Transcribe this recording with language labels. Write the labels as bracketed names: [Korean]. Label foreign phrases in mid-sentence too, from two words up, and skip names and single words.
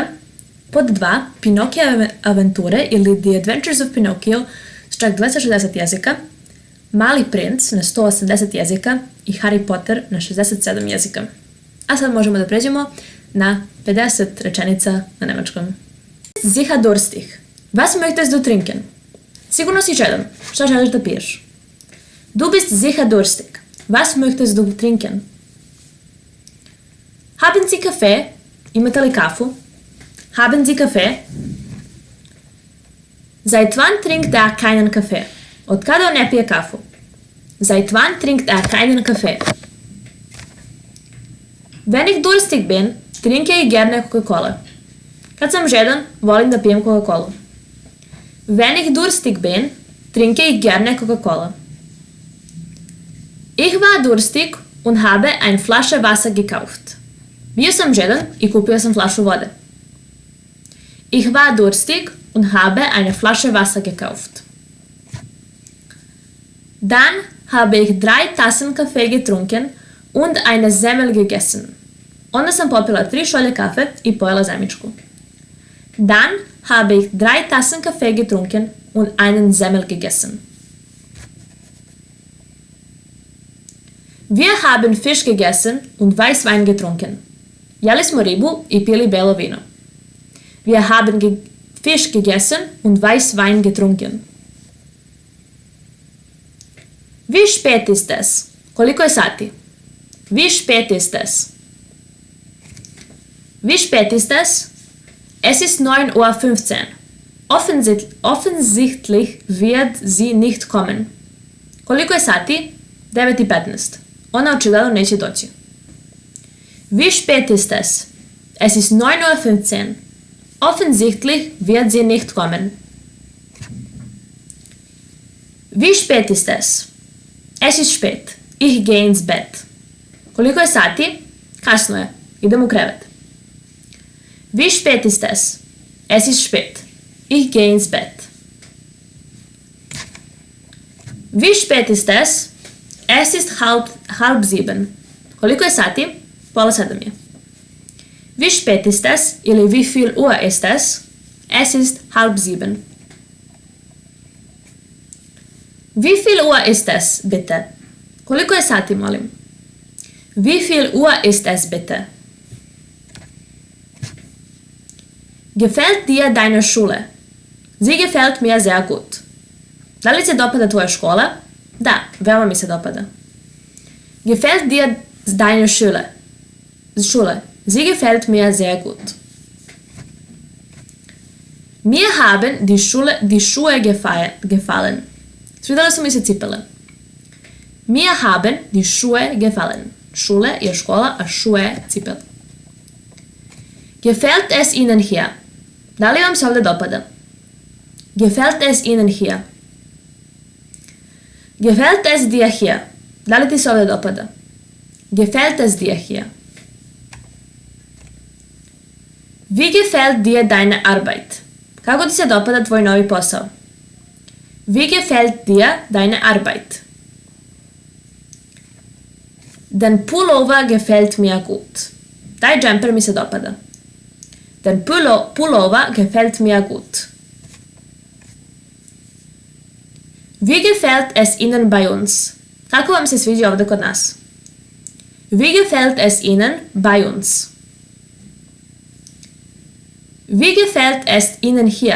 [Serbian] Pod 2 Pinokijeve avanture ili The Adventures of Pinocchio s čak 260 jezika. Mali princ na 180 jezika i Harry Potter na 67 jezika. A sad možemo da pređemo na 50 rečenica na nemačkom. [German] Sicher durstig. Was möchtest du trinken? [Serbian] Sigurno si žedan. Šta želiš da piješ? [German] Du bist sicher durstig. Was möchtest du trinken? Haben Sie Kaffee? [Serbian] Imate li kafu? [German] Haben Sie Kaffee? Seit wann trinkt er keinen Kaffee? [Serbian] Od kada on ne pije kafu? [German] Seit wann trinkt er keinen Kaffee? Wenn ich durstig bin, trinke ich gerne Coca-Cola. [Serbian] Kad sam žedan, volim da pijem Coca-Colu. [German] Wenn ich durstig bin, trinke ich gerne Coca-Cola. Ich war durstig und habe eine Flasche Wasser gekauft. [Serbian] Bio sam žedan i kupio sam flašu vode. [German] Ich war durstig und habe eine Flasche Wasser gekauft. Dann habe ich 3 Tassen Kaffee getrunken und eine Semmel gegessen. [Serbian] Onda sam popila 3 šolje kafe i pojela zemičku. [German] Dann habe ich 3 Tassen Kaffee getrunken und einen Semmel gegessen. Wir haben Fisch gegessen und Weißwein getrunken. [Serbian] Jeli smo ribu i pili belo vino. [German] Wir haben Fisch gegessen und Weißwein getrunken. Wie spät ist es? [Serbian] Koliko je sati? [German] Wie spät ist es? Wie spät ist es? Es ist 9:15 Uhr. Offensichtlich wird sie nicht kommen. [Serbian] Koliko je sati? 9:15. Ona očigledno neće doći. [German] Wie spät ist es? Es ist 9:15 Uhr. Offensichtlich wird sie nicht kommen. Wie spät ist es? Es ist spät. Ich gehe ins Bett. [Serbian] Koliko je sati? Kasno je. Idem u krevet. [German] Wie spät ist es? Es ist spät. Ich gehe ins Bett. Wie spät ist es? Es ist halb 7. [Serbian] Koliko je sati? Pola 7 je. [German] Wie spät ist es? Ili wie viel Uhr ist es? Es ist halb 7. Wie viel Uhr ist es, bitte? [Serbian] Koliko je sati, molim? [German] Wie viel Uhr ist es, bitte? Gefällt dir deine Schule? Sie gefällt mir sehr gut. [Serbian] Da li se dopada tvoja škola? Da, veoma mi se dopada. [German] Gefällt dir deine Schule? Sie gefällt mir sehr gut. Mir haben die Schuhe gefallen. [Serbian] Svidale su mi se cipele. [German] Mir haben die Schuhe gefallen. [Serbian] Schule je škola, a Schuhe cipele. [German] Gefällt es Ihnen hier? [Serbian] Da li vam se ovde dopada? [German] Gefällt es Ihnen hier? Gefällt es dir hier? [Serbian] Da li ti se ovde dopada? [German] Gefällt es dir hier? Wie gefällt dir deine Arbeit? [Serbian] Kako ti se dopada tvoj novi posao? [German] Wie gefällt dir deine Arbeit? Den Pullover gefällt mir gut. [Serbian] Taj džemper mi se dopada. [German] Den Pullover gefällt mir gut. Wie gefällt es Ihnen bei uns? [Serbian] Kako vam se sviđa ovde kod nas? [German] Wie gefällt es Ihnen bei uns? Wie gefällt es Ihnen hier?